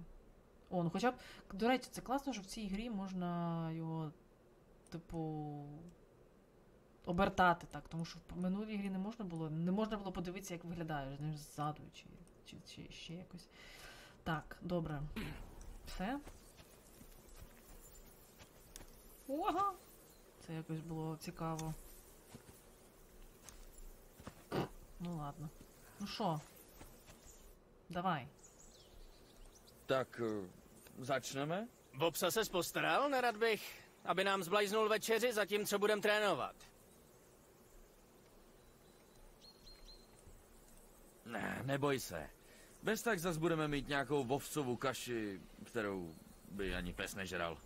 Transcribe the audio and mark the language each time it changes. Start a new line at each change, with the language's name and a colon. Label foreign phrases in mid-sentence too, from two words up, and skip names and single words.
Ukrainian: О, ну хоча б, до речі, це класно, що в цій грі можна його, типу, обертати так, тому що в минулій грі не можна було подивитися, як виглядає, знаєш, ззаду чи ще якось. Так, добре. Все. Ого! Це якось було цікаво. Ну ладно. Ну що? Давай.
Czech: Tak začneme? Bobsa ses postaral, nerad bych, aby nám zblajznul večeři, zatímco budem trénovat. Ne, neboj se. Bez tak zas budeme mít nějakou vovsovou kaši, kterou by ani pes nežral.